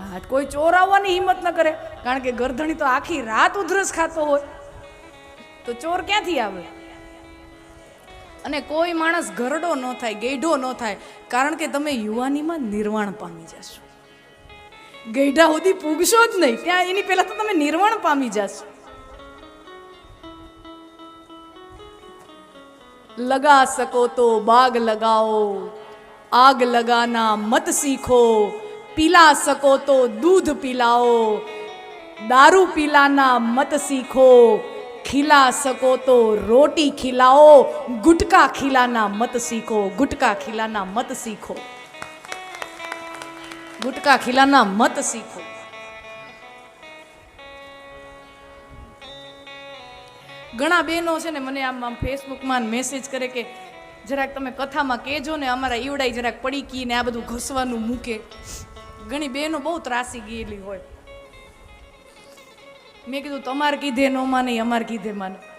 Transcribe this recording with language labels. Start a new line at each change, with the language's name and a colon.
Gujarati: કોઈ ચોર આવવાની હિંમત ન કરે, કારણ કે ગરદણી તો આખી રાત ઉધરસ ખાતો હોય તો ચોર ક્યાંથી આવે? અને કોઈ માણસ ઘરડો ન થાય, ગેઢો ન થાય, કારણ કે તમે યુવાનીમાં નિર્વાણ પામી જશો. ગેઢા સુધી પૂગશો જ નહીં, ત્યાં એની પહેલા તો તમે નિર્વાણ પામી જશો.
Hindi: લગા સકો તો બાગ લગાઓ, આગ લગાના મત सीखो, पिला सको तो दूध पिलाओ, दारू पिलाना मत सीखो, खिला सको तो रोटी खिलाओ, गुटखा खिलाना मत सीखो, गुटखा खिलाना मत सीखो, गुटखा खिलाना मत सीखो.
Gujarati: ઘણા બહેનો છે ને મને આમ ફેસબુકમાં મેસેજ કરે કે જરાક તમે કથામાં કહેજો ને, અમારા ઈવડાઈ જરાક પડીકી ને આ બધું ઘસવાનું મૂકે. ઘણી બહેનો બહુ ત્રાસી ગયેલી હોય. મેં કીધું તમારે કીધે ન માને, અમારે કીધે માને.